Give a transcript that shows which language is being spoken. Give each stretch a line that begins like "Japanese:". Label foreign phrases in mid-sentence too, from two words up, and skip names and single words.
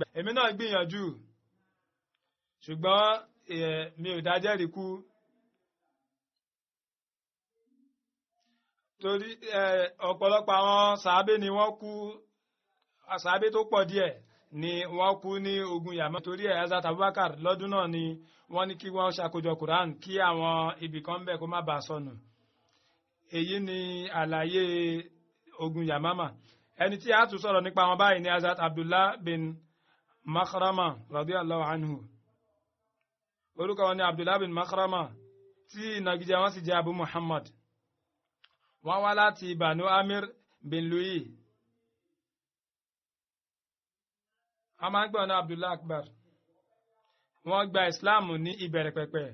Yoruba: Èmi náà gbìyànjú ṣùgbọ́n mi ò dájẹ́rìíkú torí ọ̀pọ̀lọpọ̀ àwọn sàábé ni wọ́n kú sàábé tó pọ̀ díẹ̀ ni wọ́n kú ní ogun Yamama torí Hazrat Abubakar lọ́dún náà ni wọ́n ní kí wọ́n ṣàkójọ Quran kí àwọn ibì kan bẹ̀ kó má bàa sọnù. Èyí ni àlàyé ogun Yamama. Ẹni tí a tún sọ̀rọ̀ nípa wọn báyìí ni Hazrat Abdullah bin Makhrama
Arabic: رضي الله عنه.
Yoruba: Orúkọ wọn ni Abdullah bin Makhrama tí ìnagijẹ wọn sì jẹ́ Abu Muhammad. Wọ́n wá láti Banu Amir bin Louis. A máa ń gbọ́ ní Abdullah Akbar. Wọ́n gba Islam ní ìbẹ̀rẹ̀ pẹ̀pẹ̀.